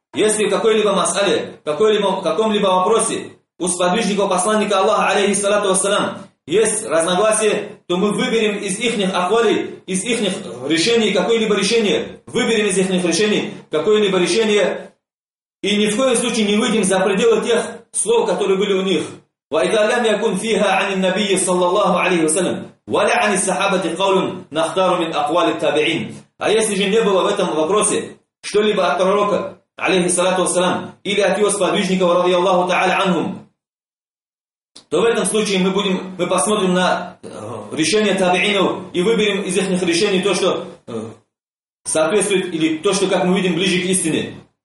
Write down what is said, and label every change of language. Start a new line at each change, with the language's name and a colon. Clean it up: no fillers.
Russian: Если в какой-либо мас'але, каком-либо вопросе у сподвижников посланника Аллаха алейхи салату вассалям есть разногласия, то мы выберем из ихних ахвалей, из ихних решений какое-либо решение. Выберем из ихних решений какое-либо решение. И ни в коем случае не выйдем за пределы тех слов, которые были у них.
Arabic: وَإِذَا لَمْ يَكُنْ فِيهَا عَنِ النَّبِيِّ صَلَّى اللَّهُ عَلَيْهِ وَسَلَمْ وَلَا عَنِ السَّحَابَةِ قَوْلٌ نَخْتَارُ مِنْ أَقْوَالِ التَّابِعِينَ.
Russian: А если же не было в этом вопросе что-либо от пророка, алейхи салату вассалам, или от его сподвижников, ради Аллаху та'аля анхум, то в этом случае мы посмотрим на решение табиинов и выберем из их решений то, что соответствует, или то, что, как мы видим, ближе к истине.